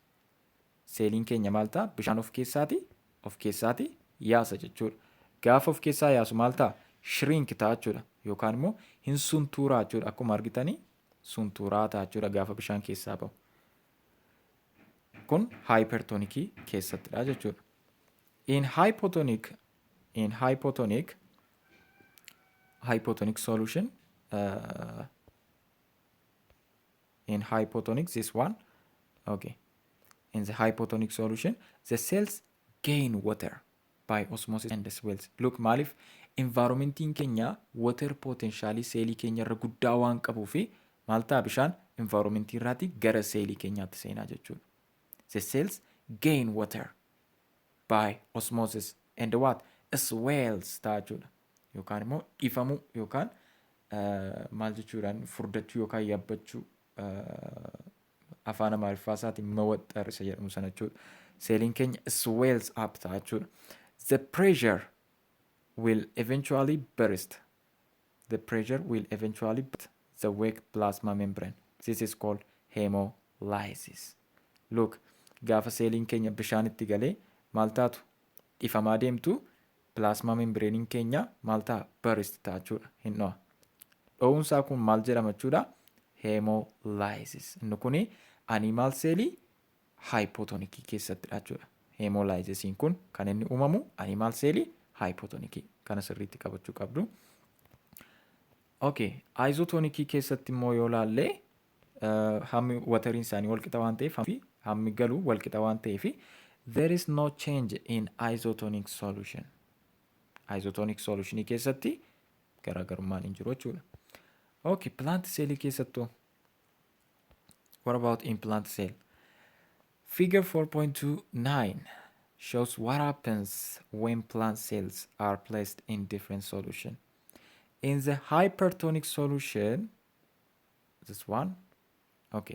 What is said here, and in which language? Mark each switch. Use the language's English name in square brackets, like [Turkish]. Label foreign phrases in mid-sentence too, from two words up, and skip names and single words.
[Oromo] Seeliin keenya maal ta'a? Bishaan of keessaati yaasa jechuudha. Gaafa of keessaa yaasu maal ta'a? Shrink ta'a jechuudha. Yookaan immoo hin suntuuraa jechuudha. Akkuma argitanii suntuuraa ta'a jechuudha gaafa bishaan keessaa bahu. Kun hypertonikii keessattidha jechuudha. [English] In hypotonic solution, in hypotonic this one, okay. In the hypotonic solution, the cells gain water by osmosis and the swells. Look, [Oromo] maalif environmentiin keenya [English] water potentialii [Oromo] seelii keenya irra guddaa waan qabuu fi maal ta'a bishaan environmentii irraati gara seelii keenyaatti seenaa jechuudha. [English] The cells gain water by osmosis and what? [Oromo] Swells ta'a jechuudha. Yookaan immoo dhifamuu yookaan maal jechuudhaan furdachuu yookaan yaabbachuu afaan amaariffaatiin mawaxxar isa jedhamu sana jechuudha. Seeliin keenya [English] swells up [Oromo] ta'a jechuudha. [English] The pressure will eventually burst. The weak plasma membrane. This is called hemolysis. Look, [Oromo] gaafa seeliin keenya bishaanitti galee maal taatu dhifamaa deemtu [English] plasma membraniin [Oromo] keenya maal ta'a burst ta'a jechuudha. Hin dho'a. Dho'uunsaa kun maal jedhama jechuudha? Hemolysis. Inni kuni animal seelii hypotonikii keessattidha jechuudha. Hemolysisiin kun kan inni uumamu animal seelii hypotonikii. Kana sirriitti qabachuu qabdu. Okay, isotonikii keessatti immoo yoo laallee hammi wateriin isaanii wal qixa waan ta'eef hammi galu wal qixa waan ta'eef [English] there is no change in isotonic solution. Isotonic solutionii [Oromo] keessatti garaagarummaan hin jiru jechuudha. [English] Okay, plant cell keessattuu. What about in plant cell? Figure 4.29 shows what happens when plant cells are placed in different solution. In the hypertonic solution, this one, okay.